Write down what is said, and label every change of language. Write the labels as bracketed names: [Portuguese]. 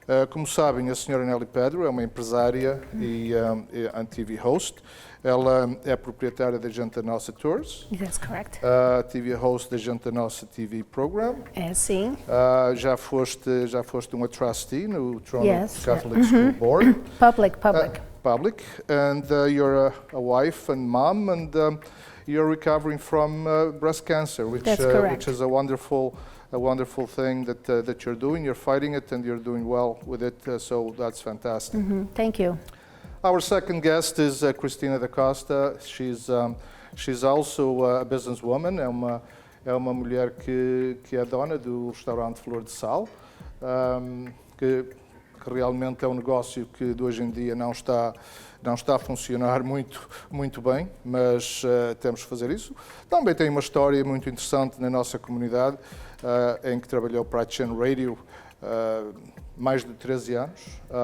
[Portuguese] Como sabem, a senhora Nelly Pedro é uma empresária e TV host. Ela é proprietária da Gente Nossa Tours. [English] That's correct. [Portuguese] TV host da Gente Nossa TV Program. É, sim. Já foste uma trustee no Toronto [English] Yes. Catholic School Board. Public. Public. And you're a wife and mom, and you're recovering from breast cancer, which is a wonderful thing that you're doing. You're fighting it, and you're doing well with it. So that's fantastic. Thank you. Our second guest is Cristina da Costa. She's also a businesswoman. [Portuguese] É uma mulher que é dona do restaurante Flor de Sal, que realmente é um negócio que de hoje em dia não está a funcionar muito bem, mas temos que fazer isso. Também tem uma história muito interessante na nossa comunidade, em que trabalhou para a Chain Radio mais de 13 anos.